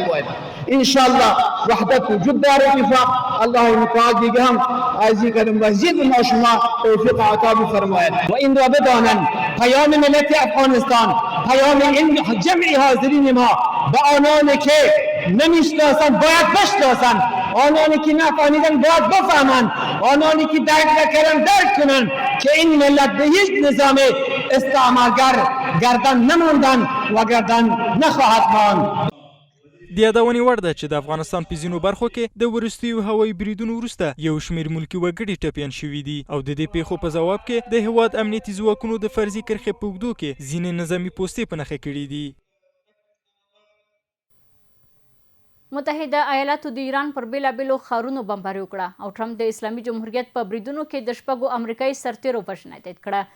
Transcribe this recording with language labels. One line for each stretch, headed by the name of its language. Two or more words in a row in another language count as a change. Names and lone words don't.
Persian: باید انشالله وحدت وجود داره. اتفاق الله متعال دیگه هم از این قدم مزید ما شما توفیق عطا بفرماید و این را بدانند پیام ملت افغانستان، پیام این جمعی حاضرین ما به آنانی که نمیشناسند باید بشناسند، آنانی که نفهمیدن باید بفهمند، آنانی که درک نکردن درک کنند که این ملت به هیچ نظام استعمارگر گردن نماندن و گردن نخواهد ماند.
Pashto: د یادونې وړ ده چې د افغانستان په ځینو برخو کې د وروستیو هوایي بریدونو وروسته یو شمېر ملکي وګړي ټپیان شوي دي او د دې پیښو په ځواب کې د هېواد امنیتي ځواکونو د فرضي کرښې په اوږدو کې ځینې نظامي پوستې په نښه کړي دي. متحده ایالاتو د ایران پر بیلابیلو ښارونو بمباري وکړه او ټرمپ د اسلامي جمهوریت په بریدونو کې د 6 امریکایي سرتیرو وژنه تایید کړه.